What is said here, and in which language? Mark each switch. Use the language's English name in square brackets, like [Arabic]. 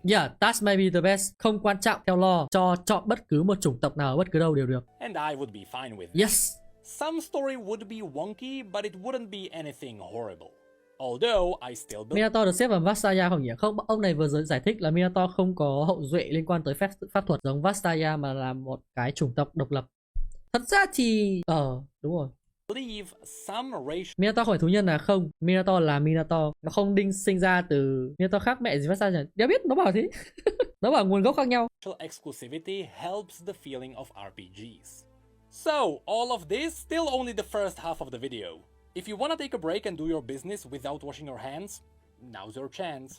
[English] Yeah, that may be the best. [Vietnamese] Không quan trọng theo law. Cho chọn bất cứ một chủng tộc nào bất cứ đâu đều được. [English] And I would be fine with it. Yes. Some story would be wonky, but it wouldn't be anything horrible. Although I still believe... [Vietnamese] Minotaur được xếp vào Vastaya không nhỉ? Không, ông này vừa giải thích là Minotaur không có hậu duệ liên quan tới pháp thuật giống Vastaya mà là một cái chủng tộc độc lập. Thật ra thì... đúng rồi. [English] believe some racial [Vietnamese] Minotaur không phải thú nhân à? Không, Minotaur là Minotaur. Nó không sinh ra từ Minotaur khác mẹ gì phát ra nhỉ? Đéo biết, nó bảo thế. Nó bảo nguồn gốc khác nhau. [English] exclusivity helps the feeling of RPGs. So, all of this still only the first half of the video. If you wanna take a break and do your business without washing your hands, now's your chance.